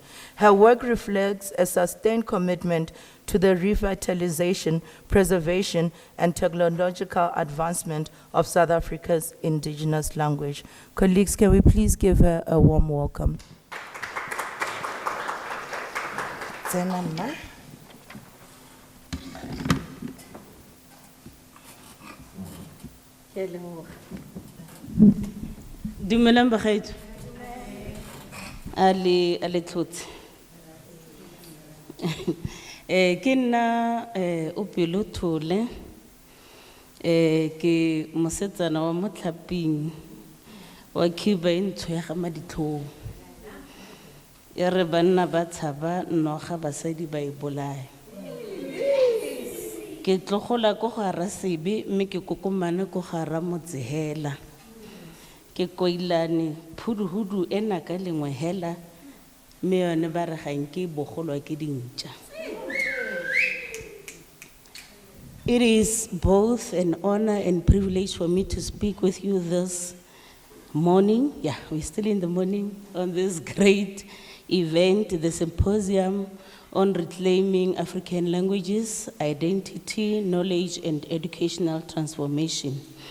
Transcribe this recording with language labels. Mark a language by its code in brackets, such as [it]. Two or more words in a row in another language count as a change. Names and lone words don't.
[en] Her work reflects a sustained commitment to the revitalization, preservation, and technological advancement of South Africa's indigenous language. Colleagues, can we please give her a warm welcome? Zenama. Hello. [tn] Dumelang bagaetsho. Ale tlotse. Ke nna o pelo thole. Ke mosetsana wa motlhaping wa Cuba e ntsho ya ga maditlhong. Ya re banna ba tshaba noga basadi ba e bolaya. Ke tlogola ko gara sebe mme ke kokomane ko gara motsehela. Ke koilane phuduhudu ena ka lengwe hela mme yone ba re ga nke bogolwa ke dintja. [en] It is both an honor and privilege for me to speak with you this morning. Yeah, we're still in the morning on this great event, the Symposium on Reclaiming African Languages, Identity, Knowledge, and Educational Transformation.